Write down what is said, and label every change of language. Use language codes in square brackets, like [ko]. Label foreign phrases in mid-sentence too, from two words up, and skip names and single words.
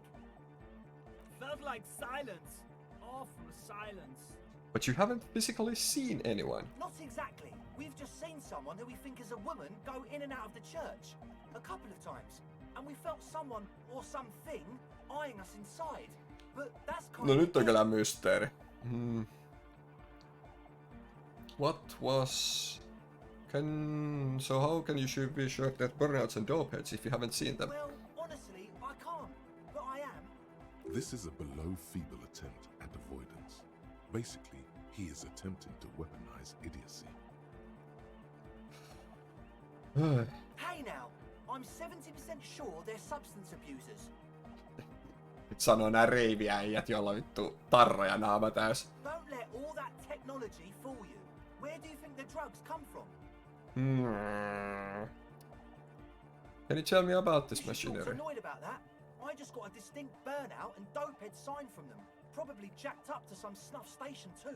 [en] Felt like silence. Awful silence. But you haven't physically seen anyone. Not exactly. We've just seen someone who we think is a woman go in and out of the church. A couple of times. And we felt someone or something eyeing us inside. But that's kind [fi] No [en] of [fi] nyt on kyllä mysteeri. [en] What was... So how can you be sure that burnouts and dopeheads if you haven't seen them? Well, honestly, I can't. But I am. This is a below feeble attempt at avoidance. Basically, he is attempting to weaponize idiocy. Hey now, I'm 70% sure they're substance abusers. [fi] Nyt sanoo nää reiviäijät, joilla on vittu tarroja naama täys. [en] Don't let all that technology fool you. Where do you think the drugs come from? Can you tell me about this You should machinery? be annoyed about that. I just got a distinct burnout and dopehead sign from them. Probably jacked up to some snuff station too.